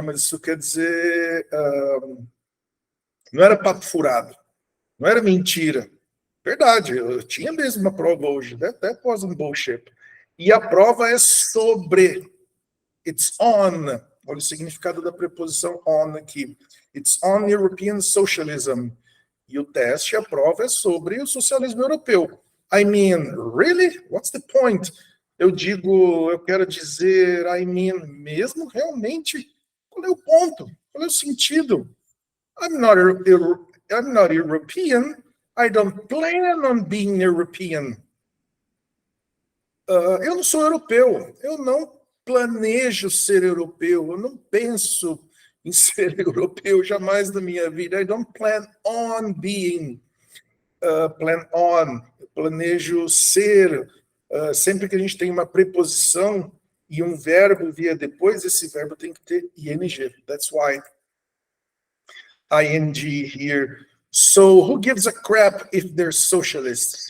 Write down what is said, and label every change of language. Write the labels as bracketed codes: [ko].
[pt] Mas isso quer dizer, não era papo furado, não era mentira. Verdade, eu tinha mesmo uma prova hoje. [en] That wasn't bullshit. [pt] E a prova é sobre. [en] It's on. [pt] Olha o significado da preposição on aqui. [en] It's on European socialism. [pt] E o teste, a prova é sobre o socialismo europeu. [en] I mean, really? What's the point? [pt] Eu quero dizer, [en] I mean, [pt] mesmo realmente? Qual é o ponto? Qual é o sentido? [en] I'm not European. I don't plan on being European. [pt] Eu não sou europeu. Eu não planejo ser europeu. Eu não penso em ser europeu jamais na minha vida. [en] I don't plan on being. Plan on. [pt] Eu planejo ser. Sempre que a gente tem uma preposição e um verbo via depois, esse verbo tem que ter ing. [en] That's why ing here. So, who gives a crap if they're socialists?